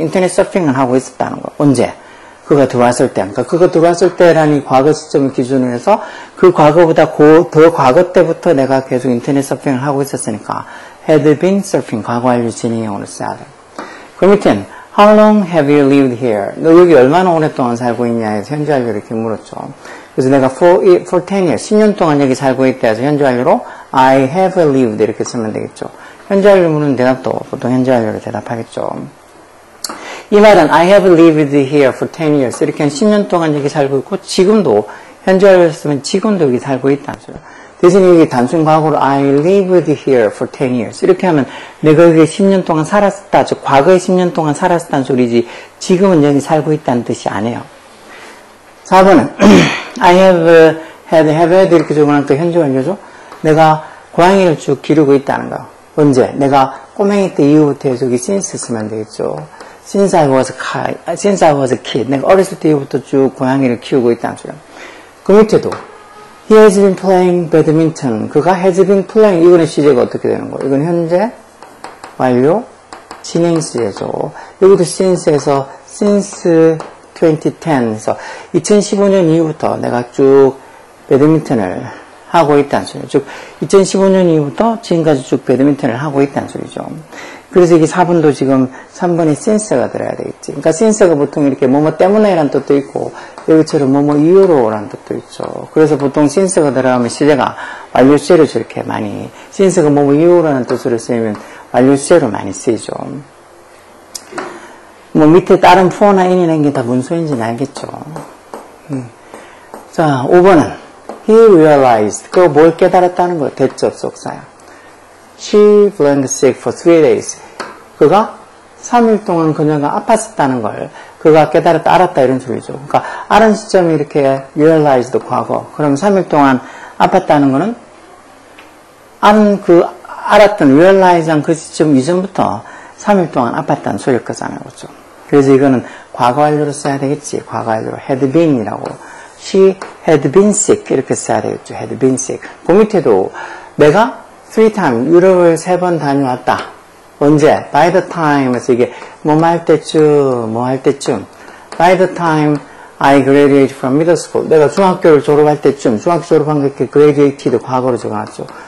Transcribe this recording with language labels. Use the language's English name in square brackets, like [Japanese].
[Korean] 인터넷 서핑을 하고 있었다는 거. 언제? 그가 들어왔을 때. 그러니까 그가 들어왔을 때라는 과거 시점을 기준으로 해서 그 과거보다 더 과거 때부터 내가 계속 인터넷 서핑을 하고 있었으니까 [English] had been surfing [Korean] 과거 완료 진행형으로 써야 돼. 그 밑엔 [English] How long have you lived here? [Korean] 너 여기 얼마나 오랫동안 살고 있냐 해서 현재 완료 이렇게 물었죠. 그래서 내가 for 10 years, 10년 동안 여기 살고 있다 해서 현재 완료로 [English] I have lived [Korean] 이렇게 쓰면 되겠죠. 현재 완료 묻는 대답도 보통 현재 완료로 대답하겠죠. 이 말은 [English] I have lived here for 10 years [Korean] 이렇게 한 10년 동안 여기 살고 있고 지금도 현재 완료를 쓰면 지금도 여기 살고 있다는 소리야. 대신 여기 단순 과거로 [English] I lived here for 10 years [Korean] 이렇게 하면 내가 여기 10년 동안 살았다. 즉 과거에 10년 동안 살았다는 소리지 지금은 여기 살고 있다는 뜻이 아니에요. 4번은 [English] I have had [Korean] 이렇게 적어놓으니까 현재 완료죠. 내가 고양이를 쭉 기르고 있다는 거. 언제? 내가 꼬맹이 때 이후부터 해서 여기 since 쓰면 되겠죠. [English] Since I was a kid. [Korean] 내가 어렸을 때 이후부터 쭉 고양이를 키우고 있다는 소리야. 그 밑에도 [English] He has been playing badminton. [Korean] 그가 [English] has been playing. [Korean] 이거는 시제가 어떻게 되는 거예요? 이건 현재 완료 진행 시제죠. 여기도 since에서 since 2010에서 2015년 이후부터 내가 쭉 배드민턴을 하고 있다는 소리죠. 즉 2015년 이후부터 지금까지 쭉 배드민턴을 하고 있다는 소리죠. 그래서 이게 4번도 지금 3번에 since가 들어야 되겠지. 그러니까 since가 보통 이렇게 뭐뭐 때문에라는 뜻도 있고 여기처럼 뭐뭐 이유로라는 뜻도 있죠. 그래서 보통 since가 들어가면 시제가 완료 시제로 저렇게 많이 since가 뭐뭐 이유라는 뜻으로 쓰이면 완료 시제로 많이 쓰이죠. 뭐 밑에 다른 for나 in이라는 게 다 무슨 소리인지는 알겠죠. 자 5번은 [English] He realized [Korean] 그거 뭘 깨달았다는 거예요. 대접 속사야. [English] She blanked sick for 3 days. [Korean] 그가 3일 동안 그녀가 아팠었다는 걸 그가 깨달았다, 알았다 이런 소리죠. 그러니까 알은 시점이 이렇게 realized 과거. 그럼 3일 동안 아팠다는 거는 알았던 realize한 그 시점 이전부터 3일 동안 아팠다는 소리일 거잖아요. 그렇죠? 그래서 이거는 과거 완료로 써야 되겠지. 과거 완료로 had been이라고. [English] She had been sick [Korean] 이렇게 써야 되겠죠. [English] had been sick. [Korean] 그 밑에도 내가 3time 유럽을 3번 다녀왔다. 언제? [English] By the time 에서 이게 뭐 할 때쯤 By the time I graduated from middle school [Korean] 내가 중학교를 졸업할 때쯤 중학교 졸업한 거 이렇게 graduated 과거로 적어놨죠.